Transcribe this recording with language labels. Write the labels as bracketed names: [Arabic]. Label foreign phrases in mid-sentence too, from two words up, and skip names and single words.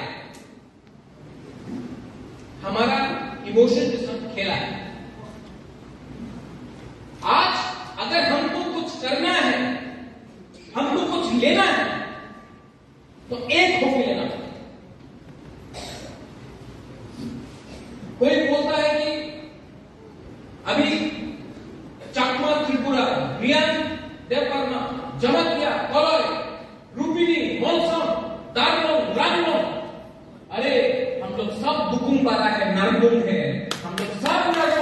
[Hindi] हमारा इमोशन के साथ खेला है आज अगर हमको कुछ करना है हमको कुछ लेना है तो एक होके लेना है कोई बोलता है कि अभी चाकमा त्रिपुरा रियान देवबर्मा जमतिया कलय [Kok Borok] रूपिनी मौसम दार्नो रानो [Hindi] अरे हम लोग सब दुकुम बारा है नरगुम है हम लोग सब